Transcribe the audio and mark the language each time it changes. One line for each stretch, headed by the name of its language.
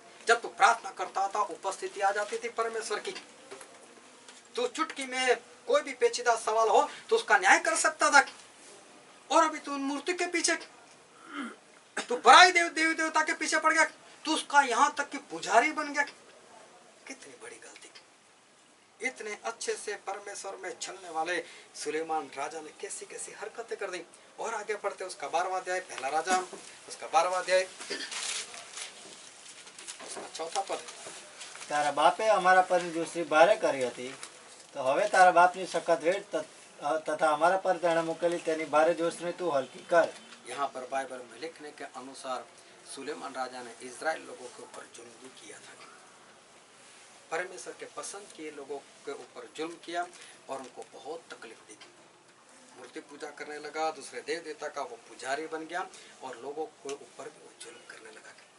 Hindi: जब तू प्रार्थना करता था उपस्थिति आ जाती थी परमेश्वर की। तू चुटकी में कोई भी पेचीदा सवाल हो तो उसका न्याय कर सकता था, और अभी तू मूर्ति के पीछे, तू पराई देवी देवता के पीछे पड़ गया, तू उसका यहाँ तक कि पुजारी बन गया। कितनी बड़ी गलती। इतने अच्छे से परमेश्वर में चलने वाले सुलेमान राजा ने कैसी कैसी हरकतें कर दी। और आगे पढ़ते उसका 12वां अध्याय, पहला राजा उसका 12वां अध्याय उसका 4था पद।
Gujarati: તારા બાપે અમારા પરની દૂસરી ભારે કરી હતી, તો હવે તારા બાપની સખત વેટ તથા અમારા પર તેણે મૂકેલી તેની ભારે દોષને તું હલકી કર।
Hindi: यहाँ पर बाइबल में लिखने के अनुसार सुलेमान राजा ने इजराइल लोगों के ऊपर जुल्म भी किया था। परमेश्वर के पसंद किए लोगों के ऊपर जुल्म किया और उनको बहुत तकलीफ दी। मूर्ति पूजा करने लगा, दूसरे देव देवता का वो पुजारी बन गया और लोगों के ऊपर भी वो जुल्म करने लगा।